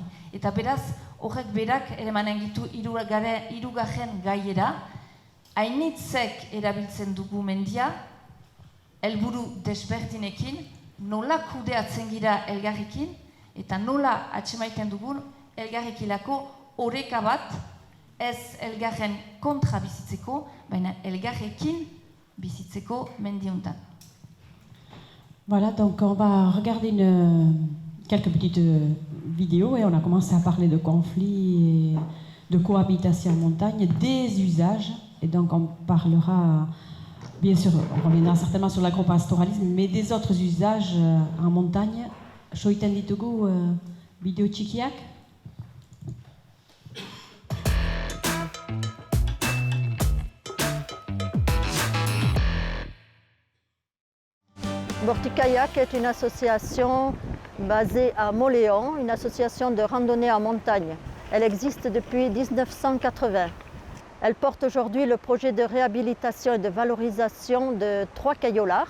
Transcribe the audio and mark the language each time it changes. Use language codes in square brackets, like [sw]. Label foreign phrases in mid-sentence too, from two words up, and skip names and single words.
[eu] Eta beraz, horrek berak eremanen gitu hirugarren gaiera, hainitzek erabiltzen dugu mendia, helburu desberdinekin, nola kudeatzen gira elgarrekin, eta nola atxemaiten dugun elgarrekilako oreka bat, ez elgarren kontra bizitzeko, baina elgarrekin bizitzeko mendiuntan. [fr] Voilà, donc on va regarder quelques petites vidéos et on a commencé à parler de conflits et de cohabitation en montagne, des usages, et donc on parlera, bien sûr, on reviendra certainement sur l'agropastoralisme, mais des autres usages en montagne. [eu] Soiten ditugu bideo txikiak. [fr] Borti-Kayak est une association basée à Mauléon, une association de randonnée en montagne. Elle existe depuis 1980. Elle porte aujourd'hui le projet de réhabilitation et de valorisation de 3 caillolards.